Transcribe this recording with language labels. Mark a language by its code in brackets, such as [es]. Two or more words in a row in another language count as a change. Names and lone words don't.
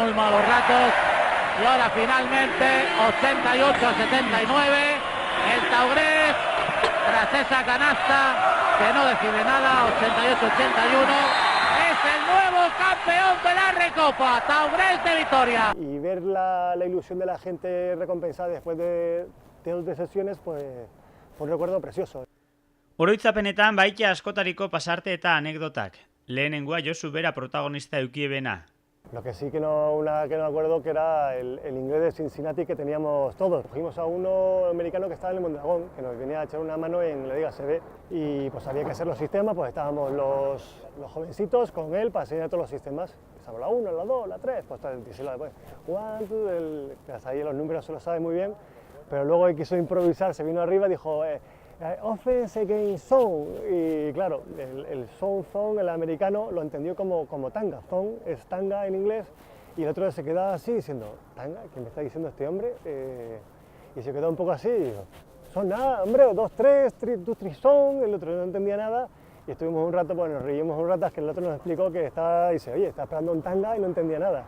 [es] y ahora finalmente 88-79 el Taurés, tras esa canasta que no decide nada, 88-81 es el nuevo campeón de la Recopa, Taurés de Vitoria. Y ver la ilusión de la gente recompensada después de 2 sesiones, pues fue un recuerdo precioso. [eu] Oroitzapenetan baita askotariko pasarte eta anekdotak. Lehenengoa Josu bera protagonista eukiebena. [es] Lo que sí que no me acuerdo que era el inglés de Cincinnati que teníamos todos. Cogimos a uno americano que estaba en el Mondragón, que nos venía a echar una mano en la Liga CB, y pues había que hacer los sistemas, pues estábamos los jovencitos con él para enseñar todos los sistemas. Empezamos la 1, la 2, la 3, pues después 1, 2, hasta ahí los números se los sabe muy bien, pero luego él quiso improvisar, se vino arriba y dijo [en] offense against zone, [es] y claro, el zone, el americano lo entendió como tanga, zone es tanga en inglés, y el otro se quedaba así diciendo, tanga, ¿qué me está diciendo este hombre? Y se quedó un poco así, y dijo, son nada, hombre, 2-3, 2-3 zone, el otro no entendía nada, y estuvimos un rato, pues nos reímos un rato, hasta que el otro nos explicó que dice, oye, está esperando un tanga y no entendía nada.